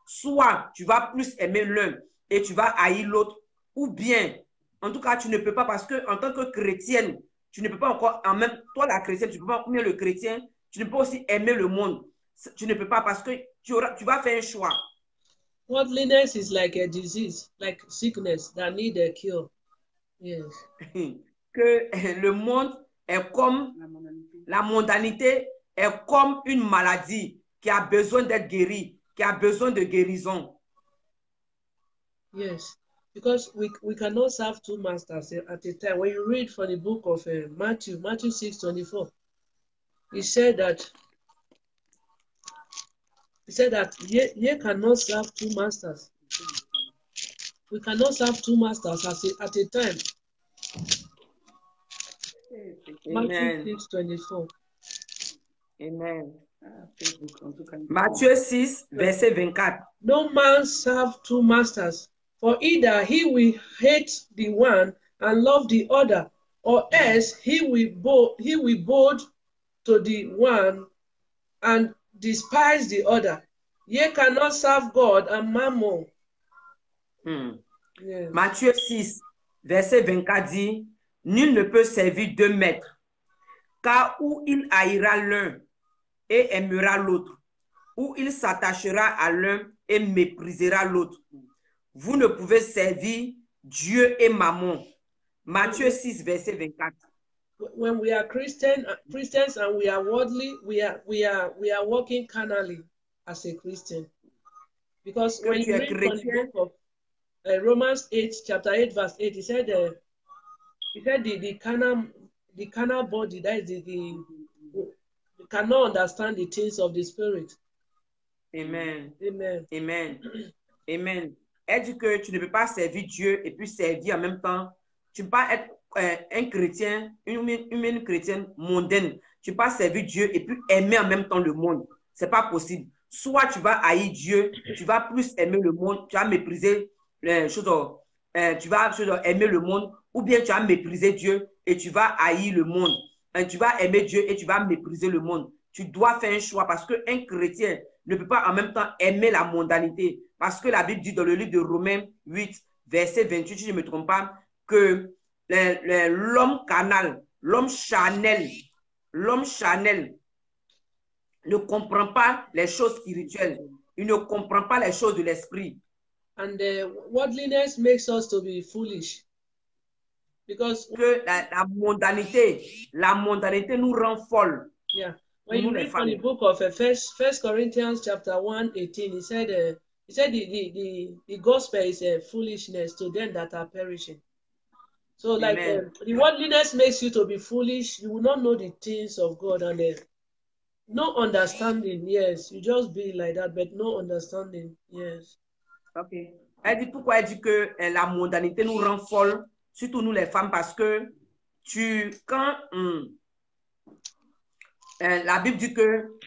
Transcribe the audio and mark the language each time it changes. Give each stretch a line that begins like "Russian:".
French: Soit tu vas plus aimer l'un et tu vas haïr l'autre. Ou bien, en tout cas, tu ne peux pas parce qu'en tant que chrétienne, tu ne peux pas encore, en même toi la chrétienne, tu ne peux pas aimer le chrétien, tu ne peux pas aussi aimer le monde. Tu ne peux pas parce que tu vas faire un choix.
English: Worldliness is like a disease, like sickness that need a cure. Yes.
French: Que le monde est comme la mondanité est comme une maladie qui a besoin d'être guérie, qui a besoin de guérison.
English: Yes, because we cannot serve two masters at a time. When you read from the book of Matthew 6:24, he said that ye cannot serve two masters. We cannot serve two masters at a time. Matthew 6:24.
French: Amen. Matthieu 6, verset 24.
English: No man serve two masters, for either he will hate the one and love the other, or else he will bow to the one and despise the other. Ye cannot serve God and mammon. Yes.
French: Matthieu 6, verset 24 dit, nul ne peut servir deux maîtres, car ou il haïra l'un et aimera l'autre, ou il s'attachera à l'un et méprisera l'autre. Vous ne pouvez servir Dieu et mammon. Matthieu 6, verset 24.
English: When we are Christians and we are worldly, we are working carnally as a Christian. Because when you read from the book of Romans 8, chapter 8, verse 8, he said the carnal body, that is the cannot understand the things of the spirit. Amen. Amen. Amen. Amen.
French: Elle dit que tu ne peux pas servir Dieu et puis servir en même temps. Tu ne peux pas être un chrétien, une chrétienne mondaine. Tu ne peux pas servir Dieu et puis aimer en même temps le monde. Ce n'est pas possible. Soit tu vas haïr Dieu, tu vas plus aimer le monde, tu vas mépriser les choses, tu vas aimer le monde, ou bien tu vas mépriser Dieu et tu vas haïr le monde. Tu vas aimer Dieu et tu vas mépriser le monde. Tu dois faire un choix parce qu'un chrétien ne peut pas en même temps aimer la mondanité. Parce que la Bible dit dans le livre de Romains 8, verset 28, si je ne me trompe pas, que l'homme carnal, l'homme charnel ne comprend pas les choses spirituelles. Il ne comprend pas les choses de l'esprit.
English: And worldliness makes us to be foolish. Because
French: que la mondanité nous rend folle.
English: Yeah. When you read from the book of First Corinthians chapter 1:18, he said the gospel is a foolishness to them that are perishing. So like the worldliness makes you to be foolish. You will not know the things of God and no understanding. Yes, you just be like that, but no understanding. Yes. Ok.
French: Elle dit pourquoi elle dit que la mondanité nous rend folle, surtout nous les femmes, parce que quand la Bible dit que